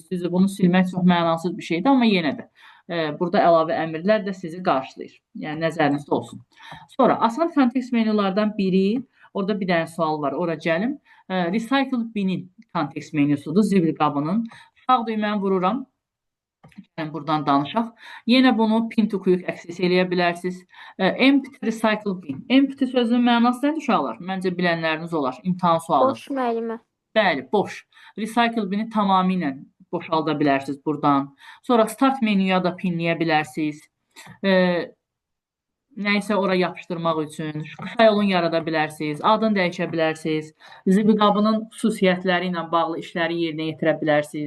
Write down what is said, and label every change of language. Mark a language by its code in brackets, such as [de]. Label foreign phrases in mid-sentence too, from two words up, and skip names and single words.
[az] Düzdür, bunu silmək çox mənasız bir şeydir, amma yenə də burada əlavə əmrlər də sizi qarşılayır. Yəni, nəzərinizdə olsun. Sonra, asan kontekst menyulardan biri, orada bir dənə sual var, ora gəlim. [en] Recycle bin-in [az] kontekst menyusudur, zibil qabının. Sağ düyməni vururam. Yəni, buradan danışaq. Yenə bunu [en] pin to quick access [az] eləyə bilərsiniz. [en] Empty recycle bin. [az] Empty sözünün mənası nədir uşaqlar? Məncə bilənləriniz olar. İmtahan sualı. Boş müəllimə. Bəli, boş. [en] Recycle bini [az] tamamilə boşalda bilərsiniz buradan. Sonra start menyuya da pinləyə bilərsiniz. nəyisə ora yapışdırmaq üçün qısa yolun yarada bilərsiniz, adını dəyişə bilərsiniz, zibil qabının xüsusiyyətləri ilə bağlı işləri yerinə yetirə bilərsiniz.